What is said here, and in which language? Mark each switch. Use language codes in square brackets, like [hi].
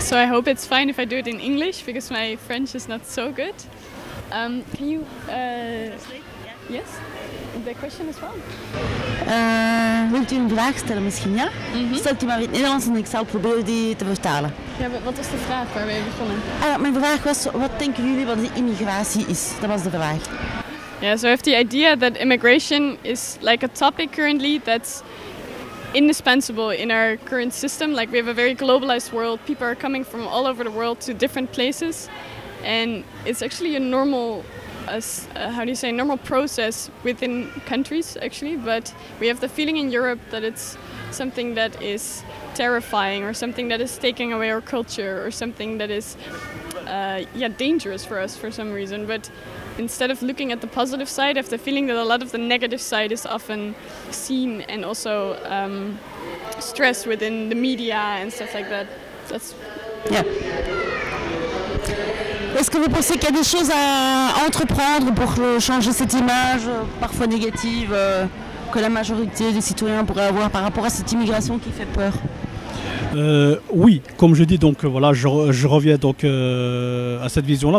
[en] So I hope it's fine if I do it in English because my French is not so good. Can you... Yes? The question as well? [nl] Wilt u een vraag stellen misschien, ja? Stelt u maar in het Nederlands en ik zal proberen die te vertalen. Ja, wat was de vraag waar we begonnen? Mijn vraag was, wat denken jullie wat de immigratie is? Dat was de vraag. [en] Yeah, so I have the idea that immigration is like a topic currently that's indispensable in our current system. Like we have a very globalized world. People are coming from all over the world to different places. And it's actually a normal, normal process within countries actually. But we have the feeling in Europe that it's something that is terrifying or something that is taking away our culture or something that is dangerous for us for some reason. But instead of looking at the positive side, I have the feeling that a lot of the negative side is often seen and also stressed within the media and stuff like that. Yeah. [fr] Est-ce que vous pensez qu'il y a des choses à entreprendre pour changer cette image parfois négative que la majorité des citoyens pourraient avoir par rapport à cette immigration qui fait peur? Oui, comme je dis, donc voilà, je reviens donc à cette vision-là.